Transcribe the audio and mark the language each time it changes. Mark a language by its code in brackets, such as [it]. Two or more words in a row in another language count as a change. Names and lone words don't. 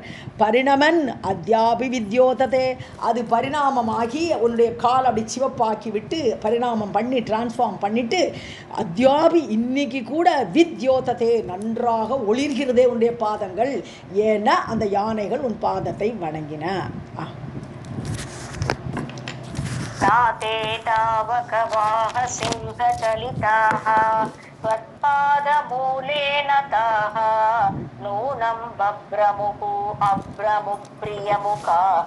[sa] परिणमन् अद्यापि विद्योतते, [ta] அது பரிணாமமாகி உன்னுடைய கால் அப்படி சிவப்பாக்கி விட்டு பரிணாமம் பண்ணி டிரான்ஸ்ஃபார்ம் பண்ணிட்டு அத்யாபி இன்னைக்கு கூட வித்யோததே நன்றாக ஒளிர்கிறதே உன்னுடைய பாதங்கள். ஏன்னா அந்த யானைகள் உன் பாதத்தை வணங்கின. [sa] ताते तावकवाह सिंहचलिताः त्वत्पादमूलेन ताः नूनं बभ्रमुः अभ्रमुः प्रियमुखा